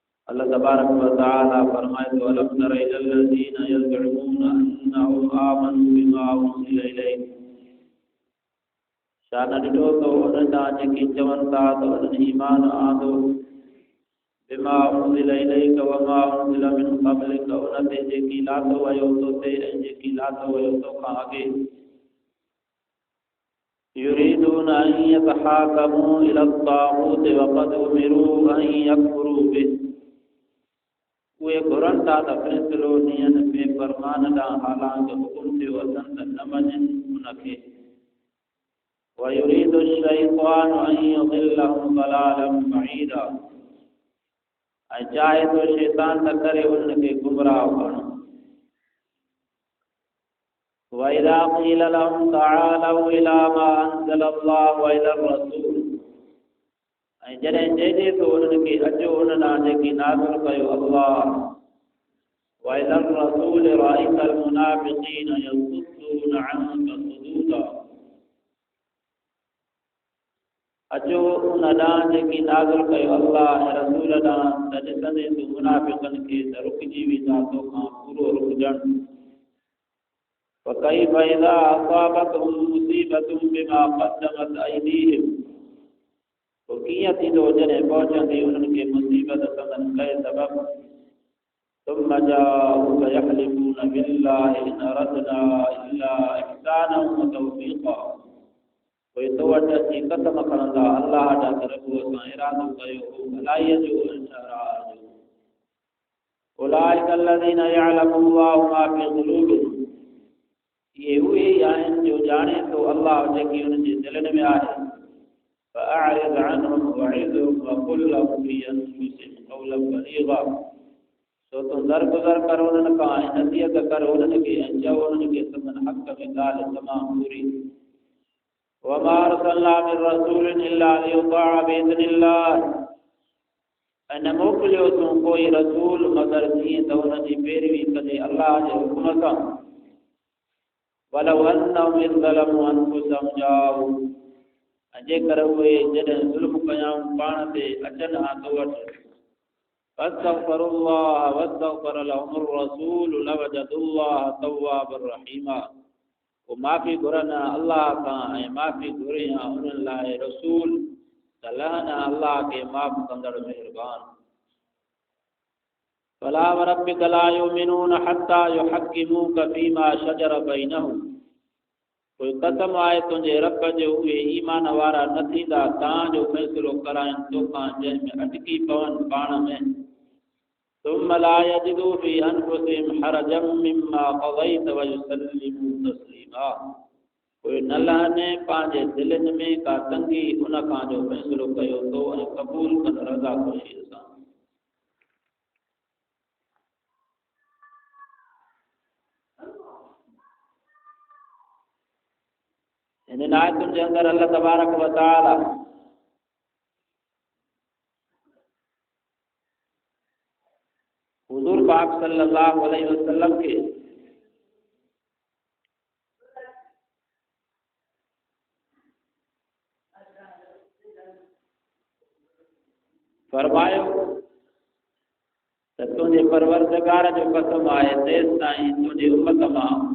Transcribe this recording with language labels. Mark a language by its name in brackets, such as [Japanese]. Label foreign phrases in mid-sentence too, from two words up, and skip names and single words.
[Arabic] الله تبارك وتعالى [Sindhi] फरमाए तो [Arabic] ألم تر إلى الذين يزعمون أنهم آمنوا بما أنزل إليك [Sindhi] शान ॾिठो तो उन्हनि जेकी चवनि था त उन्हनि ईमान आंदो [Arabic] بما أنزل إليك وما أنزل من قبلك [Sindhi] उन ते जेकी लाथो वयो तो ते ऐं जेकी लाथो वयो तो खां अॻे [Arabic] يريدون أن يتحاكموا إلى الطاغوت وقد أمروا أن يكفروا به [Sindhi] उहे घुरनि था त फ़ैसिलो ॾियनि में फरमान ॾांहुं हालांकि हुकुम थियो अथनि त न मञनि उनखे [Arabic] ويريد الشيطان أن يضلهم ضلالا بعيدا [Sindhi] ऐं चाहे तो शैतान त करे उनखे गुमराह करणु [Arabic] وإذا قيل لهم تعالوا إلى ما أنزل الله وإلى الرسول [Sindhi] ऐं जॾहिं चइजे तो उन्हनि खे अचो उन ॾांहुं जेकी नाज़िल कयो अल्लाह [Arabic] وإلى الرسول رأيت المنافقين يصدون عنك صدودا [Sindhi] अचो उन ॾांहुं जेकी नाज़िल कयो अल्लाह ऐं रसूल ॾांहुं त ॾिसंदे तूं मुनाफ़िक़नि खे त रुकिजी वेंदा तोखां पूरो रुकजणु [Arabic] فكيف إذا أصابتهم مصيبة بما قدمت أيديهم [Sindhi] तो कीअं थींदो जॾहिं पहुचंदी उन्हनि खे मुसीबत संदन कए सबब [Arabic] ثم جاءوك يحلفون بالله إن أردنا إلا إحسانا وتوفيقا [Sindhi] पोइ तो वटि अची कसम खणंदा अल्लाह जा तरफ़ असां इरादो कयो हो भलाईअ जो ऐं शराअ जो [Arabic] أولئك الذين يعلم الله ما في قلوبهم [Sindhi] ये उहे ई आहिनि जो ॼाणे थो अल्लाह जेकी उन्हनि जे दिलनि में आहे [Arabic] فأعرض عنهم وعظهم وقل لهم في أنفسهم قولا بليغا [Sindhi] सो तूं दरगुज़र कर उन्हनि खां ऐं नसीहत कर उन्हनि खे ऐं चओ उन्हनि खे संदन हक़ में ॻाल्हि तमामु पूरी وما [Arabic] أرسلنا من رسول إلا ليطاع بإذن الله [Sindhi] ऐं न मोकिलियो तूं कोई रसूल मगर जीअं त उन जी पैरवी कजे अल्लाह जे हुकुम सां [Arabic] ولو أنهم إذ ظلموا أنفسهم جاءوا [Sindhi] ऐं जेकर उहे जॾहिं ज़ुल्म कयाऊं पाण ते अचनि हा तो वटि [Arabic] فاستغفروا الله واستغفر لهم الرسول لوجدوا الله توابا رحيما [Sindhi] वो माफ़ी घुरनि अल्लाह खां ऐं माफ़ी घुरे हा उन्हनि लाइ रसूल त लहनि अल्लाह खे माफ़ कंदड़ महिरबान [Arabic] فلا وربك لا يؤمنون حتى يحكموك فيما شجر بينهم [Sindhi] कोई कसम आहे तुंहिंजे रब जो उहे ईमान वारा न थींदा तव्हांजो फ़ैसिलो कराइनि तोखां जंहिं में अटकी पवनि पाण में [Arabic] ثم لا يجدوا في أنفسهم حرجا مما قضيت ويسلموا تسليما [Sindhi] कोई न लहने पंहिंजे दिलनि में का तंगी उन खां जो फ़ैसिलो कयो तो ऐं क़बूल कनि रज़ा ख़ुशीअ सां इन आयतुनि जे अंदरि [Arabic] الله تبارك وتعالى [Sindhi] हुज़ूर पाक [Arabic] صلى الله عليه وسلم [Sindhi] के फरमायो त तुंहिंजे परवरदिगार जो कसम आहे तेसि ताईं तुंहिंजी उम्मत मां